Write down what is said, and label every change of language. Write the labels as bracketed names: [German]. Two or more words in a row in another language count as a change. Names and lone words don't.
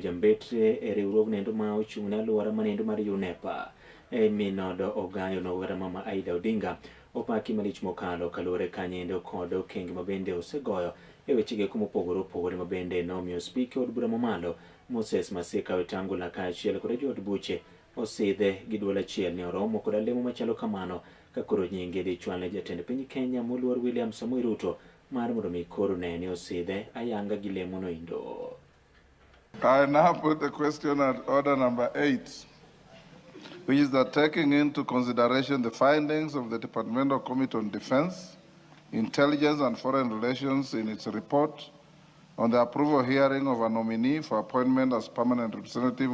[Luo (Kenya and Tanzania)] jambetre e riwruog nendo ma ochung' ne alwora manendo mar UNEPA minodo ogayo nowera mama Aida Odinga opaki malich mokalo kaluwore kanyendo kod okenge mabende osegoyo e wechege kumopogore opogore mabende nomiyo spika od bura mamalo Moses Masika Wetangula kaachiel kod jood buche osidhe gi duol achiel ni oromo kod lemo machalo kamano ka koro nyinge dhi chwal ne jatend piny Kenya moluor William Samoei Ruto mar mondo mi koro ne ni osidhe ayanga gi lemo no indo. [English] I now put the question at order number 8, which is that taking into consideration the findings of the Departmental Committee on Defense, Intelligence and Foreign Relations in its report on the approval hearing of a nominee for appointment as permanent representative